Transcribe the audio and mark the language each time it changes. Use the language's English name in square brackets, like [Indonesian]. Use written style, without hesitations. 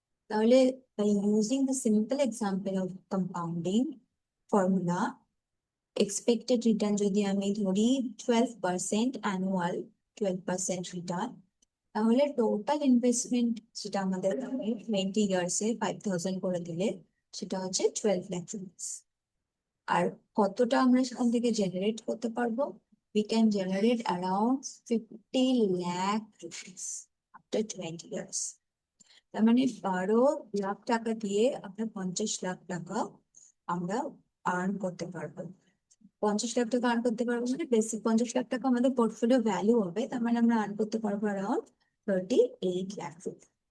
[Bangla] তাহলে [English] by using the simple example of compounding formula, [Bangla] expected return যদি আমি ধরি 12% annual, 12% return, তাহলে টোটাল ইনভেস্টমেন্ট যেটা আমাদের 20 ইয়ার্সে 5000 করে দিলে সেটা হচ্ছে 12 লাখ রুপিস। আর কতটা আমরা সেখান থেকে জেনারেট করতে পারবো? [English] we can generate around 50 lakh rupees after 20 years. [Bangla] তার মানে 12 লাখ টাকা দিয়ে আমরা 50 লাখ টাকা আমরা আর্ন করতে পারবো। 50 লাখ টাকা আর্ন করতে পারবো মানে বেসিক 50 লাখ টাকা আমাদের পোর্টফোলিও ভ্যালু হবে, তার মানে আমরা আর্ন করতে পারবো অ্যারাউন্ড 38 লাখ রুপি।